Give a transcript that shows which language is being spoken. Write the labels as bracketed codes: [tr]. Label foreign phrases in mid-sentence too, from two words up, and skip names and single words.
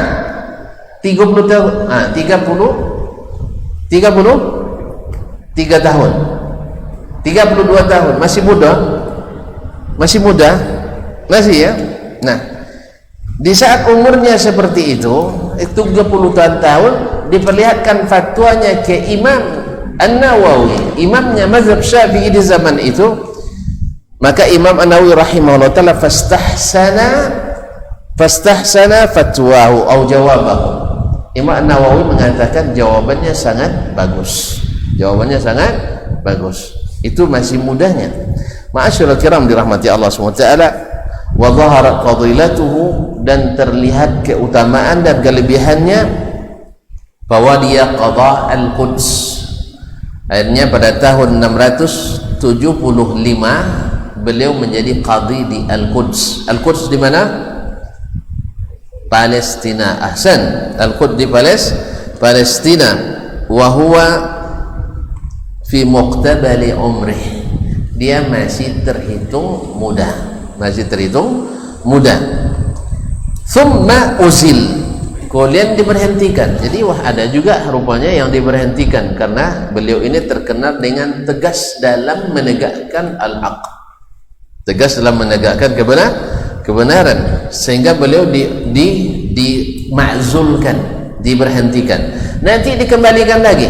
[id] 30 tahun, 33 tahun, 32 tahun, masih muda, masih ya. Nah, di saat umurnya seperti itu 30 tahun diperlihatkan fatwanya ke Imam An-Nawawi, imamnya mazhab Syafi'i di zaman itu. Maka Imam An-Nawawi [ar] رحمه الله تعالى فاستحسن فتواه [id] atau jawabahu. Imam An-Nawawi mengatakan jawabannya sangat bagus, itu masih mudanya. [ar] معاشر الكرام [id] dirahmati Allah SWT. [ar] وظهرت فضيلته, [id] dan terlihat keutamaan dan kelebihannya, bahwa dia [ar] قضى القدس. [id] Akhirnya pada tahun 675 beliau menjadi qadhi di Al-Quds. Al-Quds di mana? Palestina. Ahsan, Al-Quds di Palestina. [ar] وهو في مقتبل عمره, [id] dia masih terhitung muda, [ar] ثم عزل, [id] kemudian diberhentikan. Jadi ada juga rupanya yang diberhentikan karena beliau ini terkenal dengan tegas dalam menegakkan al-haq, tegas dalam menegakkan kebenaran, sehingga beliau dimakzulkan, diberhentikan, nanti dikembalikan lagi.